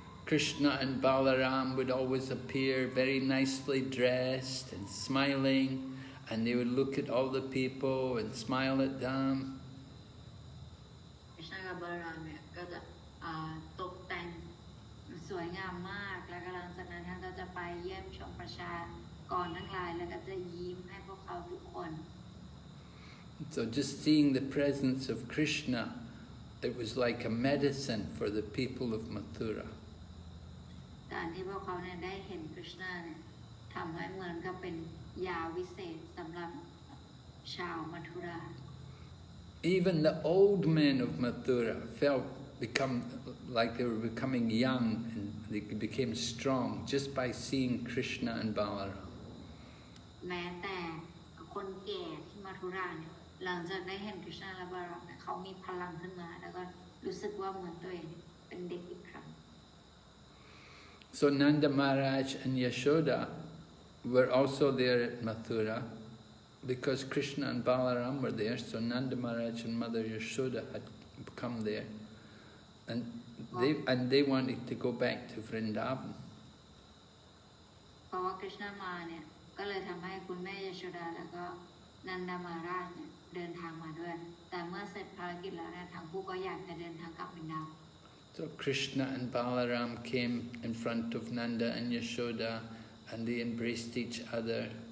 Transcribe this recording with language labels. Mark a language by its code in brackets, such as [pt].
[en] Krishna and Balaram would always appear very nicely dressed and smiling, and they would look at all the people and smile at them. [th] Krishna กับบาลารามเนี่ยก็จะตกแต่งสวยงามมากแล้วก็หลังจากนั้นท่านก็จะไปเยี่ยมชมประชากรทั้งหลายแล้วก็จะยิ้มให้พวกเขาทุกคน [en] So just seeing the presence of Krishna, it was like a medicine for the people of Mathura. [th] การที่พวกเขาเนี่ยได้เห็นคริชนาเนี่ยทำให้เหมือนกับเป็นยาวิเศษสำหรับชาวมัทุรา [en] Even the old men of Mathura become like they were becoming young and they became strong just by seeing Krishna and Balaram. [th] แม้แต่คนแก่ที่มัทุราเนี่ยหลังจากได้เห็นคริชนาและบาลารามเนี่ยเขามีพลังขึ้นมาแล้วก็รู้สึกว่าเหมือนตัวเองเป็นเด็กอีกครั้ง [en] So Nanda Maharaj and Yashoda were also there at Mathura because Krishna and Balaram were there. So Nanda Maharaj and Mother Yashoda had come there, and they wanted to go back to Vrindavan. [th] เพราะว่าคริชนามาเนี่ยก็เลยทำให้คุณแม่ยโชดาแล้วก็นันดามาราชเนี่ยเดินทางมาด้วยแต่เมื่อเสร็จภารกิจแล้วเนี่ยทั้งคู่ก็อยากจะเดินทางกลับวินดาวัน [en] So Krishna and Balaram came in front of Nanda and Yashoda and they embraced each other.